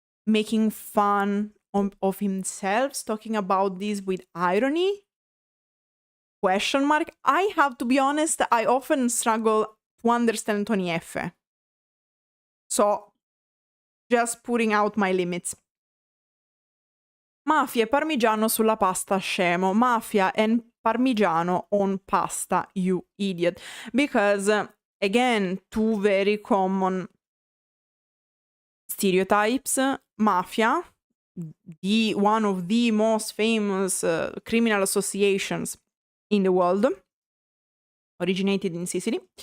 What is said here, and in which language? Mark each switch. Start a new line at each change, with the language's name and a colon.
English: making fun of himself, talking about this with irony? Question mark. I have to be honest, I often struggle to understand Tony Effe. So, just putting out my limits.
Italian: Mafia e parmigiano sulla pasta, scemo.
English: Mafia and parmigiano on pasta, you idiot. Because, again, two very common stereotypes. Mafia, one of the most famous criminal associations in the world, originated in Sicily.